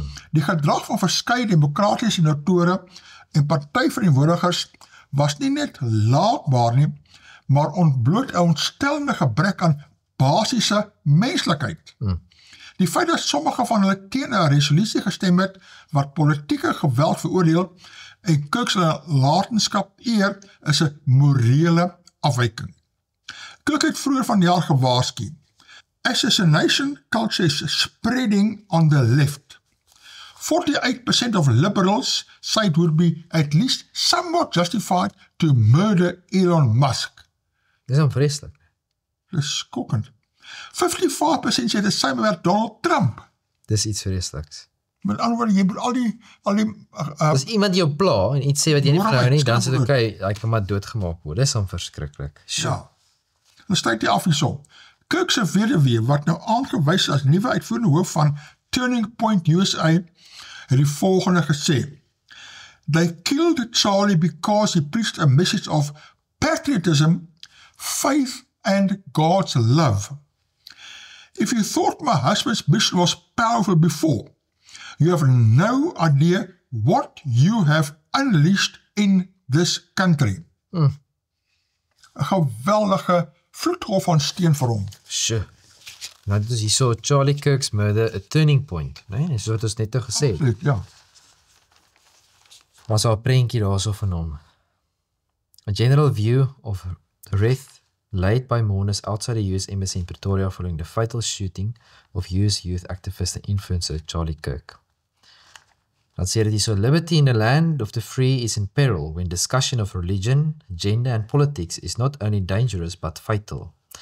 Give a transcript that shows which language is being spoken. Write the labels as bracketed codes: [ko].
[af] Die gedrag van verskeie demokratiese senatore en partyverteenwoordigers was nie net laakbaar nie, maar ontbloot 'n ontstellende gebrek aan basiese menslikheid. Die feit dat sommige van hulle teen 'n resolusie gestem het wat politieke geweld veroordeel en Kirk se nalatenskap eer, is 'n morele afwyking. Kirk het vroeër vanjaar gewaarsku. [en] Assassination culture is spreading on the left. 48% of liberals say it would be at least somewhat justified to murder Elon Musk. [af] Dis onvreeslik. Dis skokkend. 55% sê dit saam met Donald Trump. Dis iets vreesliks. Met ander woorde, jy moet al die As iemand jou pla en iets sê wat jy nie verhou nie, dan sê dit okay, hy kan maar doodgemaak word. Dis dan verskriklik. Ja. Dan styt die af hierso. Kirk se weduwee wat nou aangewys as nuwe uitvoerende hoof van Turning Point USA, het die volgende gesê. [en] They killed Charlie because he preached a message of patriotism, faith and God's love. If you thought my husband's mission was powerful before, you have no idea what you have unleashed in this country. [af] 'n Geweldige vloedgolf van steen vir hom. Sjoe. Nou dit is hierso [en] Charlie Kirk's murder, a turning point, [af] né? Dis wat ons net gesê het. Absoluut, ja. Was daar 'n prentjie daarso van hom. [en] A general view of wrath laid by mourners outside the US Embassy in Pretoria following the fatal shooting of US youth activist and influencer Charlie Kirk. [af] Dan sê dit hierso, [en] liberty in the land of the free is in peril when discussion of religion, gender and politics is not only dangerous but fatal.